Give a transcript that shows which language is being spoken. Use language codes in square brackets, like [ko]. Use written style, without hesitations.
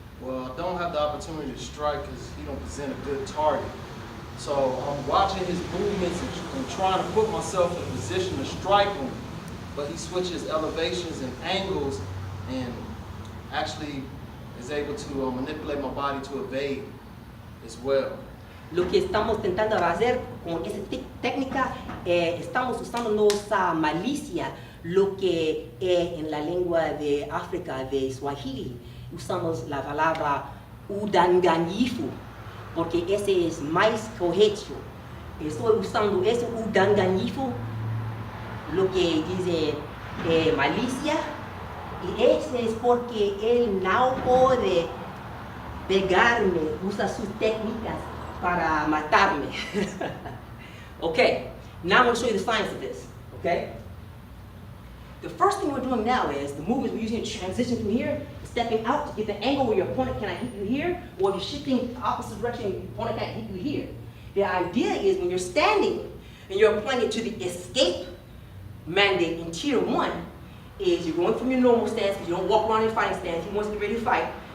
[en] Well, I don't have the opportunity to strike because he don't present a good target. So I'm watching his movements and trying to put myself in a position to strike him, but he switches elevations and angles and actually is able to manipulate my body to evade as well. [es] Lo que estamos tentando hacer con esta técnica, estamos usando nuestra malicia, lo que en la lengua de África, de Swahili, usamos la palabra udanganyifu, porque ese es más correcto. Estoy usando ese udanganyifu, lo que dice malicia, y ese es porque él no puede pegarme, usa sus técnicas para matarme. [en] Okay, now I'm going to show you the science of this, okay? The first thing we're doing now is the movements we're using to transition from here, stepping out to get the angle where your opponent cannot hit you here, or if you're shifting the opposite direction, your opponent can't hit you here. The idea is when you're standing and you're applying it to the escape mandate in Tier 1, is you're going from your normal stance, because you don't walk around in fighting stance. He wants to get ready to fight.